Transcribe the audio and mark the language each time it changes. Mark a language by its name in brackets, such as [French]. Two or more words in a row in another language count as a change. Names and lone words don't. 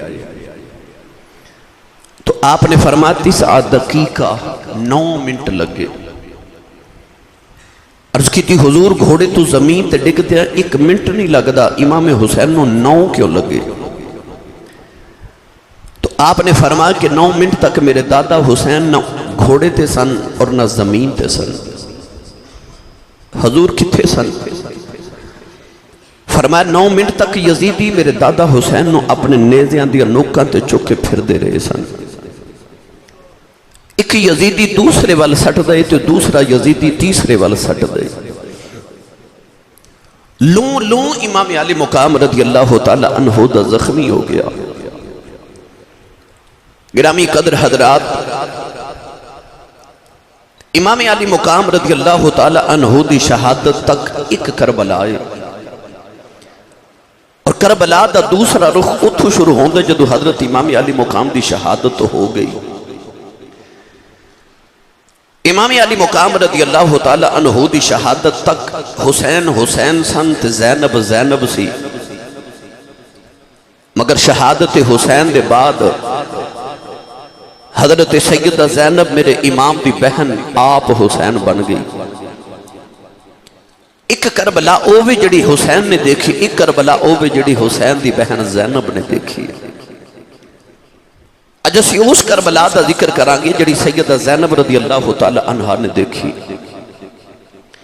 [Punjabi] تو آپ نے فرمایا 9 دقیقہ 9 منٹ لگے عرض کی تھی حضور گھوڑے تو زمین تے ڈگ دیا 1 منٹ نہیں لگدا امام حسین نو 9 کیوں لگے تو آپ نے فرمایا کہ 9 منٹ تک میرے دادا حسین نہ گھوڑے تے سن اور نہ زمین تے سن حضور کتھے سن فرمایا 9 منٹ تک یزیدی میرے دادا حسین نو اپنے نیزیاں دیا نوکاں تے چکے پھر دے رہے سن ایک یزیدی دوسرے وال سٹ دے تو دوسرا یزیدی تیسرے وال سٹ دے لوں امام علی مقام [Arabic] رضی اللہ تعالی عنہ [Punjabi] دا زخمی ہو گیا گرامی قدر حضرات امام علی مقام [Arabic] رضی اللہ تعالی عنہ [Punjabi] دی شہادت تک ایک کربلا آئے اور کربلا دا دوسرا رخ اتھو شروع ہوندے جدو حضرت امام علی مقام دی شہادت ہو گئی امام علی مقام [Arabic] رضی اللہ تعالی عنہ [Punjabi] دی شہادت تک حسین حسین سنت زینب زینب سی مگر شہادت حسین دے بعد حضرت سیدہ زینب میرے امام دی بہن آپ حسین بن گئی ایک کربلا او بھی جڑی حسین نے دیکھی ایک کربلا او بھی جڑی حسین دی بہن زینب نے دیکھی اج اسی اس کربلا دا ذکر کرانگے جڑی سیدہ زینب [Arabic] رضی اللہ تعالی عنہ [Punjabi] نے دیکھی